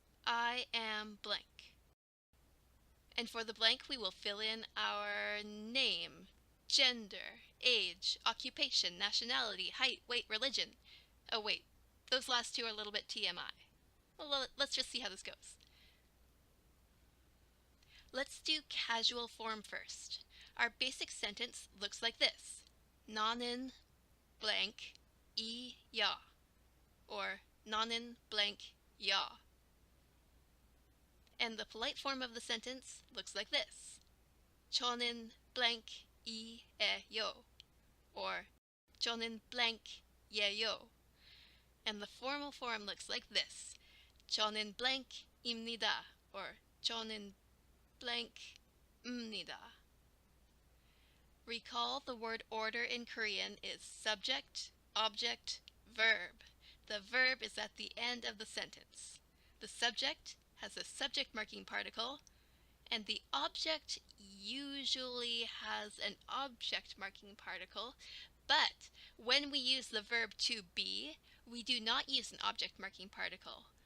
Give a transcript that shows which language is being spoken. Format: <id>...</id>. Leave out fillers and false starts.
<en>I am blank. And for the blank, we will fill in our name, gender, age, occupation, nationality, height, weight, religion. Oh wait, those last two are a little bit TMI. Well, let's just see how this goes. Let's do casual form first. Our basic sentence looks like this.</en> <ko>나는 blank 이야, or 나는 blank 야.</ko> <en>And the polite form of the sentence looks like this.</en> <ko>저는 blank 이에요, or 저는 blank 예요.</ko> <en>And the formal form looks like this.</en> <ko>저는 blank입니다, or 저는 blank입니다.</ko> <en>Recall the word order in Korean is subject, object, verb. The verb is at the end of the sentence. The subject has a subject marking particle, and the object usually has an object marking particle, but when we use the verb to be, we do not use an object marking particle.</en>